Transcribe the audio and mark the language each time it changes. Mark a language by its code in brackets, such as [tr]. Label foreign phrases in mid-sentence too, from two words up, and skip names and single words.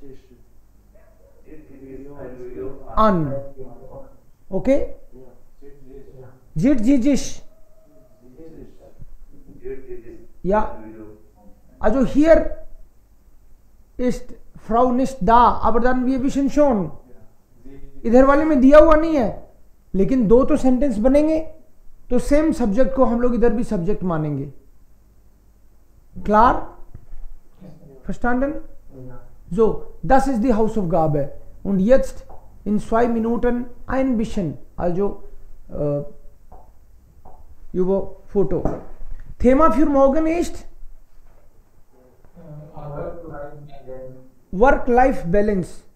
[de] an, okay, jit ji jish, ja, also hier ist Frau nicht da, aber dann wir wissen schon, [hi] इधर वाले में दिया हुआ नहीं है, लेकिन 2 तो सेंटेंस बनेंगे, तो [en] same subject [hi] को हम लोग इधर भी सब्जेक्ट मानेंगे। [de] Klar? Verstanden? Ja. So, das ist die Hausaufgabe. Und jetzt in 2 Minuten ein bisschen, also über Foto. Thema für morgen ist Work-Life-Balance.